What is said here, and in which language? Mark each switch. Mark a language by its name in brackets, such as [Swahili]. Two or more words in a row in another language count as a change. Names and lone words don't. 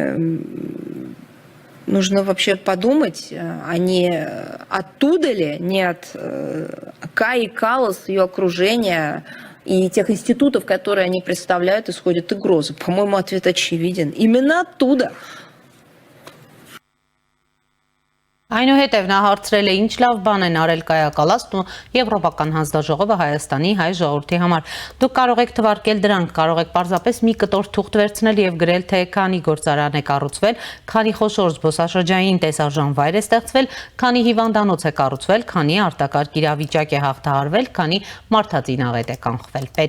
[Russian] И нужно вообще подумать, а не оттуда ли, не от Каи Каллас, ее окружения и тех институтов, которые они представляют, исходят угрозы. По-моему, ответ очевиден. Именно оттуда. [Armenian] Այնուհետև նա հարցրել է ինչ լավ բան են արել Կայա Կալասն ու Եվրոպական հանձնաժողովը Հայաստանի հայ ժողովրդի համար։ Դուք կարող եք թվարկել դրանք, կարող եք պարզապես մի կտոր թուղթ վերցնել եւ գրել, թե քանի գործարան է կառուցվել, քանի խոշոր զբոսաշրջային տեսարժան վայր է ստեղծվել, քանի հիվանդանոց է կառուցվել, քանի արտակարգ իրավիճակ է հաղթահարվել, քանի մարդածինաղետ է կանխվել։